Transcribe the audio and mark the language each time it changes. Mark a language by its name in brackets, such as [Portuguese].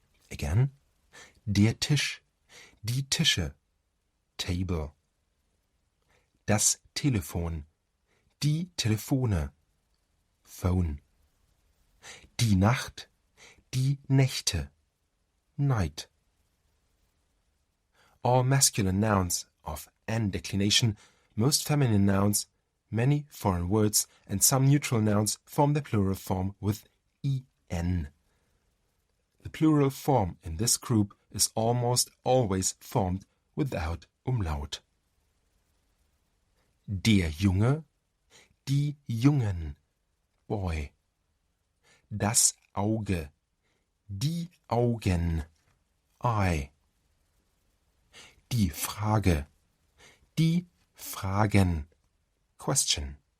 [German] Again, der Tisch, die Tische, table. Das Telefon, die Telefone, phone. Die Nacht, die Nächte, night. [English] All masculine nouns of n declination, most feminine nouns, many foreign words, and some neutral nouns form the plural form with en. The plural form in this group is almost always formed without umlaut. [German] Der Junge, die Jungen, boy. Das Auge, die Augen, Eye. Die Frage, die Fragen, question.